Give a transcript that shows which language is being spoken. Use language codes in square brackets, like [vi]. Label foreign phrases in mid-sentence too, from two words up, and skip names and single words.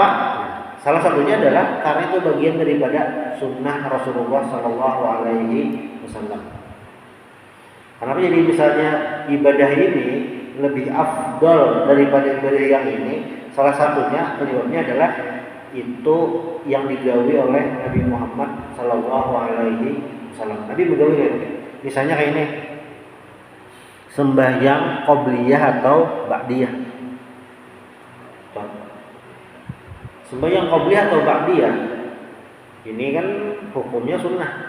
[id] Nah, salah satunya adalah karena itu bagian daripada sunnah Rasulullah [ar] صلى الله عليه وسلم. [id] Kenapa jadi misalnya ibadah ini lebih afdal daripada ibadah yang ini? Salah satunya penyebabnya adalah itu yang digawi oleh Nabi Muhammad [ar] صلى الله عليه وسلم. [id] Nabi menggawi misalnya kayak ini, sembahyang qobliyah atau ba'diyah. Sembahyang qobliyah atau ba'diyah ini kan hukumnya sunnah.